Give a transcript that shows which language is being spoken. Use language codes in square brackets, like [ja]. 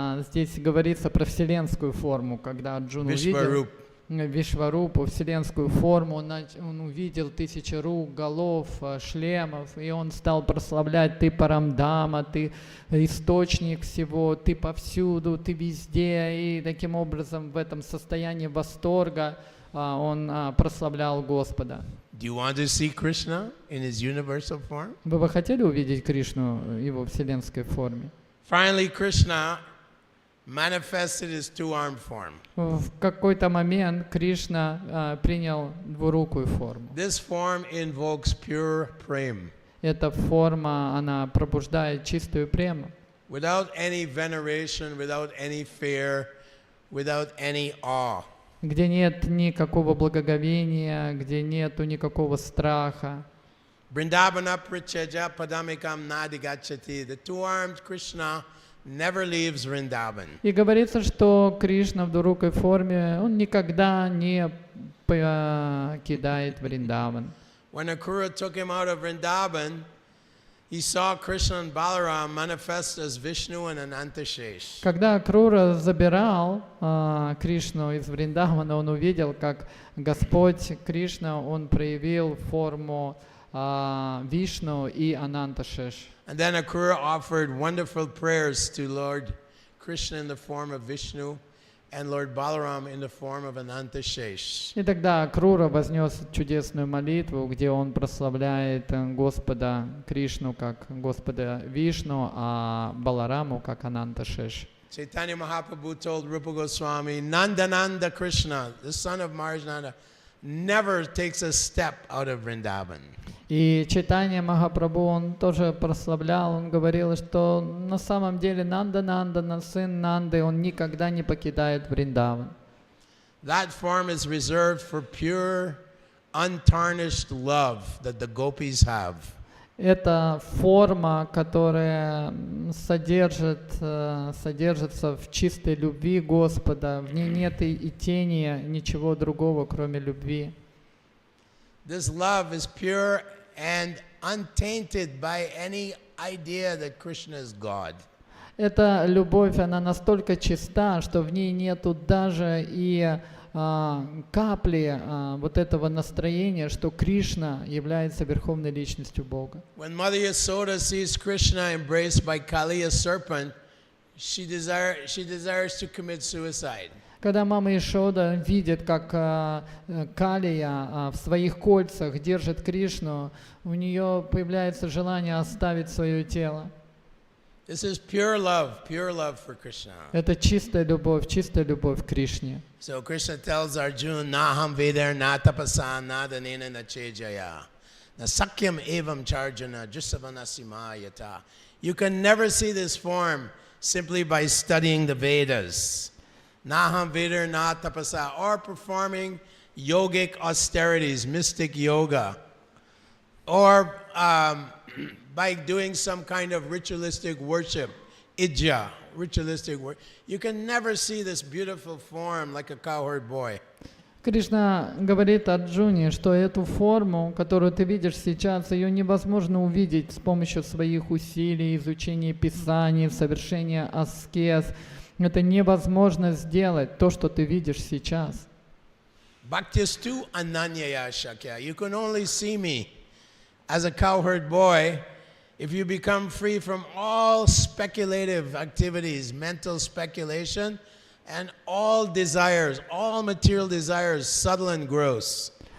[ru] Здесь говорится про вселенскую форму, когда Арджуна увидел Вишварупу, вселенскую форму, он увидел 1000 рук, голов, шлемов, и он стал прославлять: ты Парамдама, ты источник всего, ты повсюду, ты везде. И таким образом в этом состоянии восторга он прославлял Господа. [en] Do you want to see Krishna in his universal form? [ru] Вы бы хотели увидеть Кришну в его вселенской форме? [en] Finally, Krishna manifested his two-armed form. [ru] В какой-то момент Кришна принял двурукую форму. [en] This form invokes pure prem, [ru] Эта форма, она пробуждает чистую прему. [en] without any veneration, without any fear, without any awe. [ru] Где нет никакого благоговения, где нету никакого страха. [sa] Vrindavana Pricheja Padamikam Nadigachati. [en] The two-armed Krishna never leaves Vrindavan. [ru] И говорится, что Кришна в двурукой форме, он никогда не покидает Вриндаван. [en] When Akrura took him out of Vrindavan, he saw Krishna and Balaram manifest as Vishnu and Anantashesh. [ru] Когда Крура забирал Кришну из Вриндавана, он увидел, как Господь Кришна, он проявил форму Вишну и Ананташеш. [en] And then Akrura offered wonderful prayers to Lord Krishna in the form of Vishnu and Lord Balaram in the form of Anantashesh. [ru] И тогда Крура вознес чудесную молитву, где он прославляет Господа Кришну как Господа Вишну, а Балараму как Ананташеш. [en] Chaitanya Mahaprabhu told Rupa Goswami, Nandananda Krishna, the son of Maharajnanda, never takes a step out of Vrindavan. [ru] И Чайтанья Махапрабху, он тоже прославлял, он говорил, что на самом деле Нанда, сын Нанды, он никогда не покидает Вриндаван. [en] That form is reserved for pure, untarnished love that the gopis have. [ru] Это форма, которая содержится в чистой любви Господа. В ней нет и тени ничего другого, кроме любви. [en] This love is pure and untainted by any idea that Krishna is God. [ru] Эта любовь, она настолько чиста, что в ней нету даже и капли вот этого настроения, что Кришна является верховной личностью Бога. [en] When Mother Yasoda sees Krishna embraced by Kaliya serpent, she desires to commit suicide. [ru] Когда мама Ишода видит, как Калия в своих кольцах держит Кришну, у нее появляется желание оставить свое тело. [en] This is pure love for Krishna. [ru] Это чистая любовь к Кришне. [en] So Krishna tells Arjuna, [sa] Naham Veder na tapasa na danena na chejaya. Na sakyam evam charjana jusavanasima yata. [en] You can never see this form simply by studying the Vedas. [sa] Naham Veder na tapasa, [en] or performing yogic austerities, mystic yoga, or by doing some kind of ritualistic worship, ijja, ritualistic worship. You can never see this beautiful form like a cowherd boy. [ru] Кришна говорит Арджуне, что эту форму, которую ты видишь сейчас, ее невозможно увидеть с помощью своих усилий, изучения Писаний, совершения аскез. Это невозможно сделать, то, что ты видишь сейчас. [sa] Bhaktistu ananyaya shakya. [en] You can only see me as a cowherd boy if you become free from all speculative activities, mental speculation, and all desires, all material desires, subtle and gross.